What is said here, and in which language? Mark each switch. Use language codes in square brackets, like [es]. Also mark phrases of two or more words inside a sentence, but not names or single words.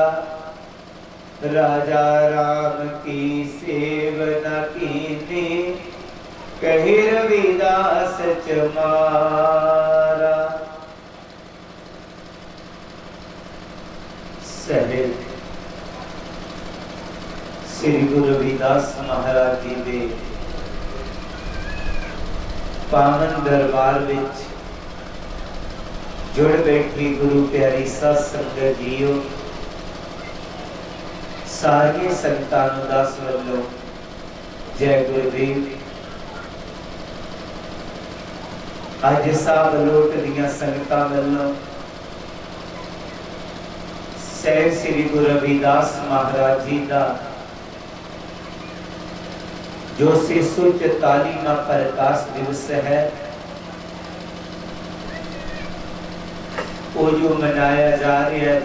[hi] राजा राम की सेवना कीनी कही रविदास चमारा। [pa] ਸਹਜ ਸ਼੍ਰੀ ਗੁਰੂ ਰਵਿਦਾਸ ਮਹਾਰਾਜ ਜੀ ਦੇ ਪਾਵਨ ਦਰਬਾਰ ਵਿੱਚ ਜੁੜ ਬੈਠੀ ਗੁਰੂ ਪਿਆਰੀ ਸਾਧ ਸੰਗਤ ਜੀਓ। ਸਾਰੇ ਸੰਤਾਂ ਨੂੰ ਦਾਸ ਵੱਲੋਂ ਜੈ ਗੁਰਦੇਵ। ਅੱਜ ਸਾਹਿਬ ਲੋਟ ਦੀਆਂ ਸੰਗਤਾਂ ਵੱਲੋਂ ਸਹਜ ਸ਼੍ਰੀ ਗੁਰੂ ਰਵਿਦਾਸ ਮਹਾਰਾਜ ਜੀ [hi] का जो 644वां प्रकाश दिवस है वो जो मनाया जा रहा है।